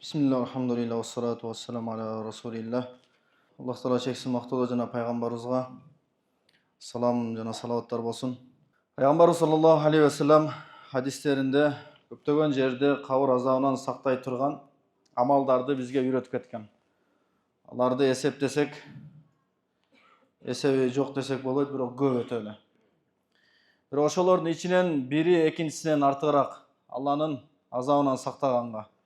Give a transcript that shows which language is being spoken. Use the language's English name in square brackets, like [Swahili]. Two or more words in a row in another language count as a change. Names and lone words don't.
[Arabic] بسم الله، الحمد لله، والصلاة والسلام على رسول الله. [Kyrgyz] Аллах Таала чексин мактоолоо жана пайгамбарыбызга салам жана салаваттар болсун. Пайгамбарыбыз [Arabic] صلى الله عليه وسلم [Kyrgyz] hadislerinde көптөгөн жерде кабыр азабынан сактай турган амалдарды бизге үйрөтүп кеткен. Аларды эсептесек, эсеби жок десек болот, бирок көп өтө эле. Бирок ошолордун ичинен бири экинчисинен артыгыраак Алланын азабынан сактаганга.